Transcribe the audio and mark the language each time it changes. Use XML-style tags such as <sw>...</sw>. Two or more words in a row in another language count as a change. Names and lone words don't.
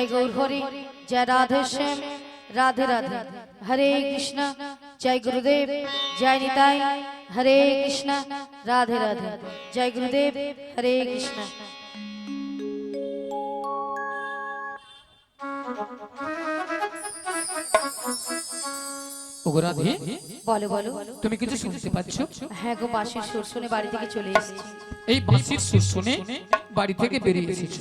<bn>गौर हरि जय राधे श्याम राधे राधे हरे कृष्ण जय गुरुदेव जय निताय हरे कृष्ण राधे राधे जय गुरुदेव हरे कृष्ण। ওগো রাধে, বলো বলো তুমি কিছু শুনতে পাচ্ছ? হ্যাঁ গো, বাঁশির সুর শুনে বাড়ি থেকে চলে এসেছি। এই বাঁশির সুর শুনে বাড়ি থেকে বেরিয়ে এসেছো।</bn>